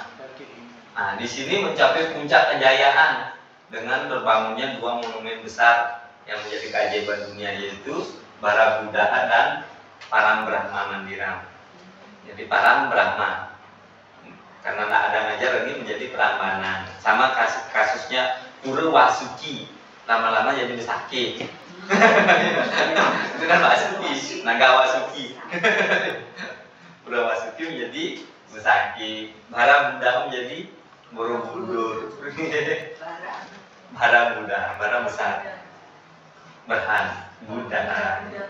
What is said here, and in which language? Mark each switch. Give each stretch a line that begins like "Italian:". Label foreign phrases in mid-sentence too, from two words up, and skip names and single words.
Indonesian: Nah, di sini mencapai puncak kejayaan dengan terbangunnya dua monumen besar yang menjadi keajaiban dunia, yaitu Barabudaha dan Parangbrahma Mandiram. Jadi Parangbrahma, karena tidak ada ngajar lagi menjadi Prambanan. Sama kasusnya Pura Wasuki, lama-lama jadi Besaki. Itu kan Wasuki, Naga Wasuki. Pura Wasuki menjadi Besaki, Barabudaha menjadi Borobudur. Barabudaha, Bara besar, Berhan, Buddha.